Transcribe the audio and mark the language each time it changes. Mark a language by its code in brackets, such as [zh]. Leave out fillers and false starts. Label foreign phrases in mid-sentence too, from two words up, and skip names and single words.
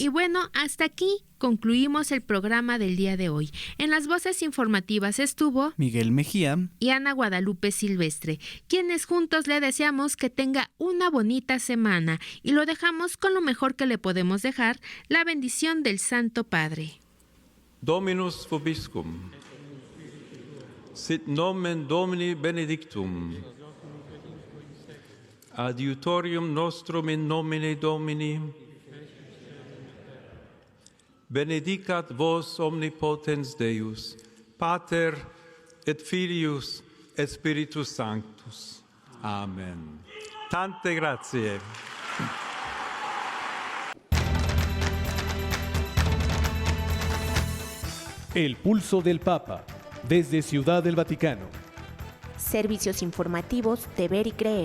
[es] Y bueno, hasta aquí concluimos el programa del día de hoy. En las voces informativas estuvo Miguel Mejía y Ana Guadalupe Silvestre, quienes juntos le deseamos que tenga una bonita semana y lo dejamos con lo mejor que le podemos dejar, la bendición del Santo Padre. [la] Dominus vobiscum. Sit nomen Domini benedictum. Adiutorium nostrum in nomine Domini. Benedicat vos omnipotens Deus, Pater et Filius et Spiritus Sanctus. [it] Amen. Tante grazie. [es] El pulso del Papa, desde Ciudad del Vaticano. Servicios informativos de Ver y Creer.